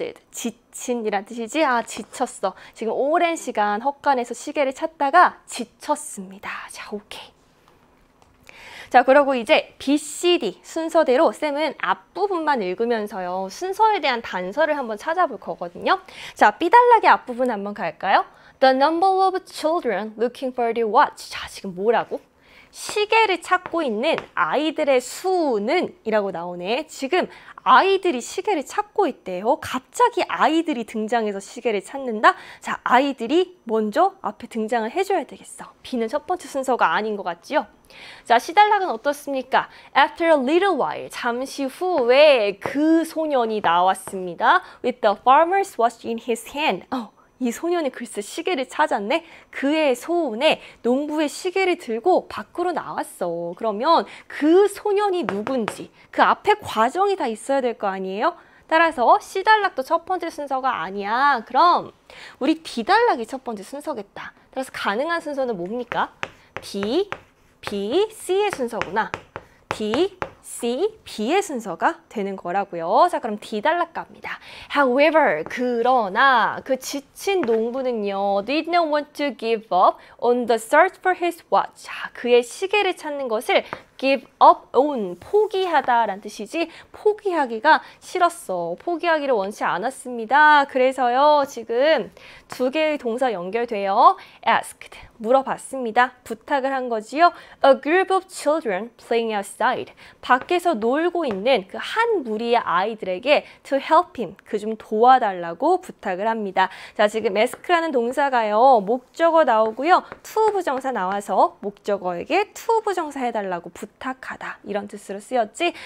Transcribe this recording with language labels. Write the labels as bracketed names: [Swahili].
[Korean] 지친이란 뜻이지? 아, 지쳤어. 지금 오랜 시간 헛간에서 시계를 찾다가 지쳤습니다. 자, 오케이. 자, 그리고 이제 B, C, D 순서대로 쌤은 앞부분만 읽으면서요, 순서에 대한 단서를 한번 찾아볼 거거든요. 자, B단락의 앞부분 한번 갈까요? [English] The number of children looking for the watch. [Korean] 자, 지금 뭐라고? 시계를 찾고 있는 아이들의 수는 이라고 나오네. 지금 아이들이 시계를 찾고 있대요. 갑자기 아이들이 등장해서 시계를 찾는다? 자, 아이들이 먼저 앞에 등장을 해줘야 되겠어. B는 첫 번째 순서가 아닌 것 같지요? 자, C단락은 어떻습니까? [English] After a little while, [Korean] 잠시 후에 그 소년이 나왔습니다. [English] With the farmer's watch in his hand. [Korean] 이 소년이 글쎄 시계를 찾았네? 그의 소원에 농부의 시계를 들고 밖으로 나왔어. 그러면 그 소년이 누군지 그 앞에 과정이 다 있어야 될 거 아니에요? 따라서 C단락도 첫 번째 순서가 아니야. 그럼 우리 D단락이 첫 번째 순서겠다. 따라서 가능한 순서는 뭡니까? D, B, C의 순서구나. D, C, B의 순서가 되는 거라고요. 자, 그럼 D단락 갑니다. [English] However, [Korean] 그러나 그 지친 농부는요, [English] did not want to give up on the search for his watch. [Korean] 자, 그의 시계를 찾는 것을 give up on, 포기하다라는 뜻이지 포기하기가 싫었어. 포기하기를 원치 않았습니다. 그래서요, 지금 두 개의 동사 연결돼요. asked, 물어봤습니다. 부탁을 한 거지요. [English] A group of children playing outside. [Korean] 밖에서 놀고 있는 그 한 무리의 아이들에게 [English] to help him, [Korean] 그 좀 도와달라고 부탁을 합니다. 자, 지금 ask라는 동사가요, 목적어 나오고요, to 부정사 나와서 목적어에게 to 부정사 해달라고 부탁하다 이런 뜻으로 쓰였지.